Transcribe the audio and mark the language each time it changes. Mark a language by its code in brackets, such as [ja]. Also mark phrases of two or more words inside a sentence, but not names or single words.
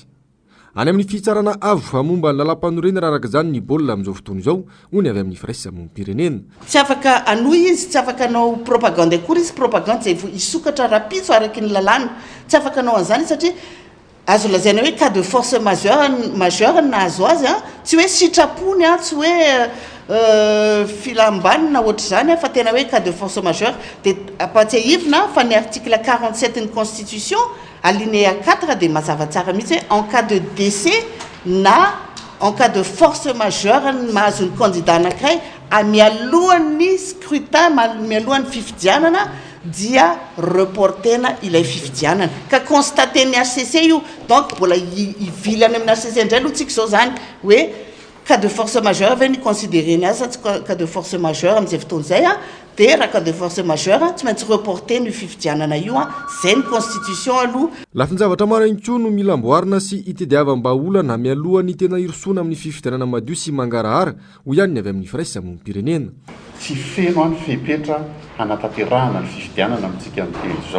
[mg] Any amin'ny fitsarana avo momba ny lalam-panorena araka izany ny baolina amin'izao fotoana izao hony avy amin'ny Frais Samonim-pirenena. Tsy afaka anoy izy, tsy afaka anao propagande akory izy, propagande zay isokatra rapitso araky ny lalàna, tsy afaka anao an'izany satria azo lazaina hoe [fr] cas de force majeure [mg] nahazo azy, tsy hoe sitrapony, tsy hoe filambanina ohatr'izany fa tena hoe [fr] cas de force majeure. [mg] Dia apatsiahivina fa ny article 47 ny constitution alinéa 4 dia mazava tsara mihitsy hoe [fr] en cas de décès [mg] na [fr] en cas de force majeure [mg] mahazo ny candidat anankiray mialohan'ny scrutin, mialohan'ny fifidianana dia reportena ilay fifidianana ka constaté ny HCC io. Donc mbola ivilany amin'ny HCC indray aloha tsika zao zany hoe [fr] cas de force majeure [mg] ve ny considéré ny azy sa tsy [fr] cas de force majeure [mg] amin'izay fotoana izay dia raha [fr] cas de force majeure [mg] tsy maintsy reporter ny fifidianana io zay ny constitution aloha. Lafin-javatra maro ihany koa no mila amboarina sy itadiavam-baolana mialohan'ny tena irosoana amin'ny fifidianana madio sy mangarahara ho ihany ny avy amin'ny Frais Samonim-pirenena. Tsy feno any fepetra hanatanterahana ny fifidianana amintsika miteny zao.